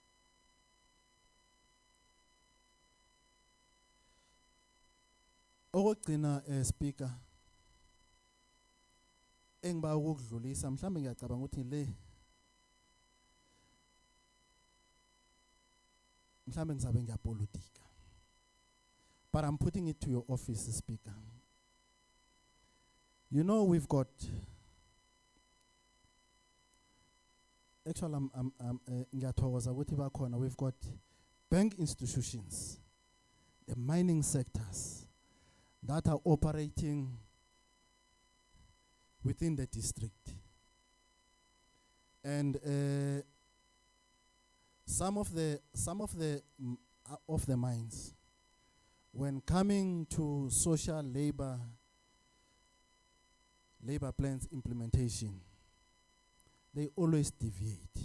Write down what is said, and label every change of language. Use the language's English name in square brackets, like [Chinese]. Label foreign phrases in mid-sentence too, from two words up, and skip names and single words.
[Zulu] Okugcina speaker engiba ukudlulisa mhlambe ngiyacabanga ukuthi le mhlambe ngizabe ngiyapolitika, [English] but I'm putting it to your office, speaker. You know, we've got actually [Zulu] ngiyathokoza ukuthi bakhona, [English] we've got bank institutions the mining sectors that are operating within the district. And some of the mines, when coming to social labor plans implementation, they always deviate.